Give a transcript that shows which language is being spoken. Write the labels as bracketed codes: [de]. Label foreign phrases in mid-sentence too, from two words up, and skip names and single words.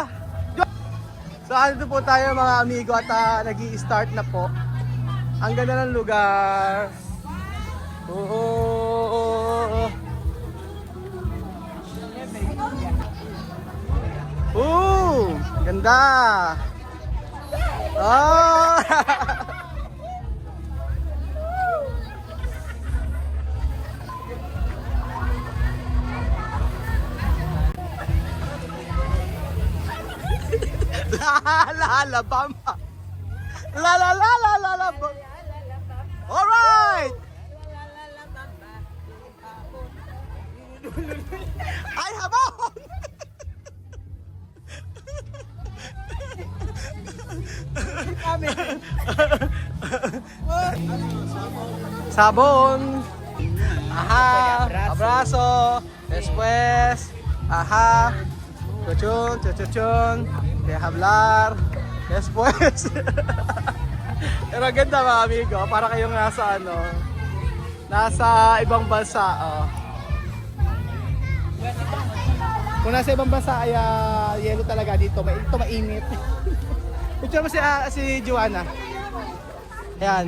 [tl] So, dito po tayo mga amigo at nag-i-start na po. Ang ganda ng lugar. Ganda! Oh! La bamba. La bamba. [en] All right. [tl] Ay, habon. Sabon. [es] Aha. Abrazo. Después. [tl] Aha. Chuchun. Kaya hablar. Después. Pero ganda mga amigo. Para kayong nasa ibang bansa. Oh. Kung nasa ibang bansa ay yelo talaga dito. Ito mainit. Picture mo si Joanna. Ayan.